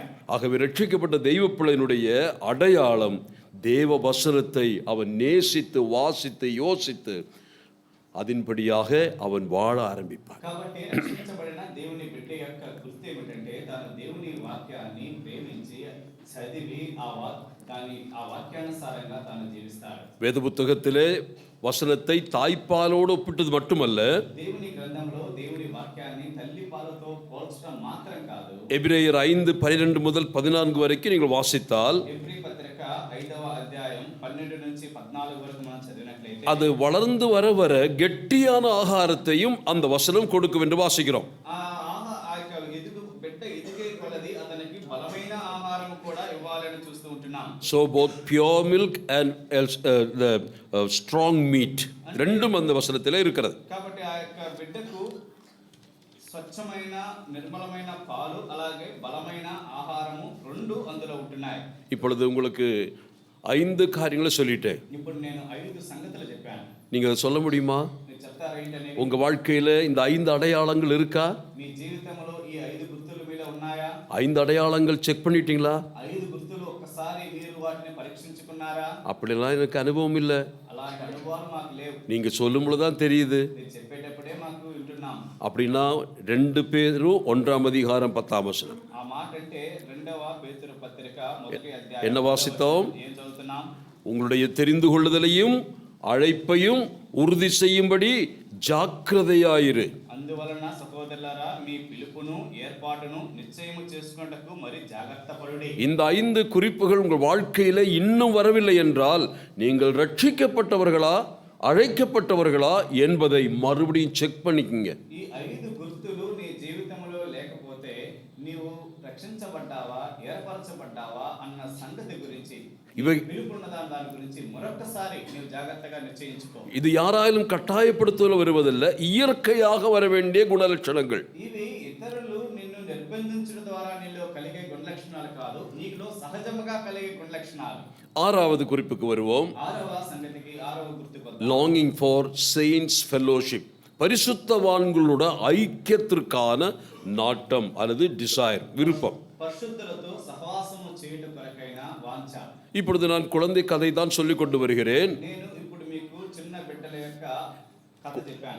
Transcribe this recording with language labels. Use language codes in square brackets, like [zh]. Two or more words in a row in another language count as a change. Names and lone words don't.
[ta] ஆகவே ரட்சிக்கப்பட்ட தெய்வ பிள்ளையினுடைய அடையாளம் தேவ வசனத்தை அவன் நேசித்து வாசித்து யோசித்து அதன்படியாக அவன் வாழ ஆரம்பிப்பான். [te] కాబట్టి రక్షించబడిన దేవుని బిడ్డ యొక్క గుర్తు ఏమిటంటే తాను దేవుని వాక్యాన్ని ప్రేమించి చదివి ఆ వాక్యానుసారంగా తాను జీవిస్తాడు. [ta] வேத புத்தகத்திலே வசனத்தை தாய்ப்பாலோடு ஒப்பிட்டது மட்டுமல்ல, [te] దేవుని గ్రంథంలో దేవుని వాక్యాన్ని తల్లి పాలతో పోల్చడం మాత్రం కాదు. [ta] எபிரேயர் 5:12 முதல் 14 வரைக்கும் நீங்கள் வாசித்தால், [te] ఎబ్రీ పత్రిక 5వ అధ్యాయం 12 నుంచి 14 వరకు మనం చదివినట్లయితే [ta] அது வளர்ந்து வர வர கெட்டியான ஆகாரத்தையும் அந்த வசனம் கொடுக்கும் என்று வாசிக்கிறோம். [te] ఆ యొక్క బిడ్డ ఎదిగే కొలది అతనికి బలమైన ఆహారం కూడా ఇవ్వాలని చూస్తూ ఉంటున్నాం. [en] So both pure milk and the strong meat [ta] ரெண்டும் அந்த வசனத்திலே இருக்கிறது. [te] కాబట్టి ఆ యొక్క బిడ్డకు స్వచ్ఛమైన నిర్మలమైన పాలు అలాగే బలమైన ఆహారము రెండు అందులో ఉంటున్నాయి. [ta] இப்பொழுது உங்களுக்கு 5 காரியங்களை சொல்லிட்டேன். [te] ఇప్పుడు నేను 5 సంగతులు చెప్పాను. [ta] நீங்க அதை சொல்ல முடியுமா? [te] మీరు చెప్తారా ఏంటనే? [ta] உங்க வாழ்க்கையில இந்த 5 அடையாளங்கள் இருக்கா? [te] మీ జీవితంలో ఈ 5 గుర్తులు మీలో ఉన్నాయా? [ta] 5 அடையாளங்கள் செக் பண்ணிட்டீங்களா? [te] 5 గుర్తులు ఒక్కసారి మీరు వాటిని పరీక్షించుకున్నారా? [ta] அப்படிலாம் எனக்கு அனுபவம் இல்லை. [te] అలాంటి అనుభవాలు మాకు లేవు. [ta] நீங்க சொல்லும் பொழுதுதான் தெரியுது. [te] మీరు చెప్పేటప్పుడే మాకు వింటున్నాం. [ta] அப்படின்னா 2 பேதுரு 1:10 [te] ఆ మాట అంటే 2వ పేతురు పత్రిక మొదటి అధ్యాయం. [ta] என்ன வாசித்தோம்? [te] ఏం చదువుతున్నాం? [ta] உங்களுடைய தெரிந்து கொள்ளுதலையும் அழைப்பையும் உறுதி செய்யும்படி ஜாக்கிரதையாயிரு. [te] అందువలన సహోదరులారా మీ పిలుపును ఏర్పాటును నిశ్చయము చేసుకొనుటకు మరి జాగ్రత్త పడుడి. [ta] இந்த 5 குறிப்புகள் உங்கள் வாழ்க்கையில இன்னும் வரவில்லை என்றால் நீங்கள் ரட்சிக்கப்பட்டவர்களா அழைக்கப்பட்டவர்களா என்பதை மறுபடியும் செக் பண்ணிக்கங்க. [te] ఈ 5 గుర్తులు నీ జీవితంలో లేకపోతే నీవు రక్షించబడ్డావా ఏర్పరచబడ్డావా అన్న సంగతి గురించి పిలుపున్న దాని గురించి మరొకసారి నీవు జాగ్రత్తగా నిశ్చయించుకో. [ta] இது யாராலும் கட்டாயப்படுத்துவதில் வருவதில்ல, இயற்கையாக வர வேண்டிய குணலட்சணங்கள். [te] ఇవి ఇతరులు నిన్ను నిర్బంధించడం ద్వారా నీలో కలిగే గుణలక్షణాలు కాదు, నీలో సహజంగా కలిగే గుణలక్షణాలు. [ta] 6வது குறிப்புக்கு வருவோம். [te] 6వ సంగతికి 6వ గుర్తుకు వద్దాం. [en] longing for saints fellowship, [ta] பரிசுத்தவான்களோட ஐக்கியத்திற்கான நாட்டம் அல்லது டிசைர், விருப்பம். [te] పరిశుద్ధులతో సహవాసము చేయుట కొరకైన వాంఛ. [ta] இப்பொழுது நான் குழந்தை கதை தான் சொல்லிக் கொண்டு வருகிறேன். [te] నేను ఇప్పుడు మీకు చిన్న బిడ్డల యొక్క కథ చెప్పాను.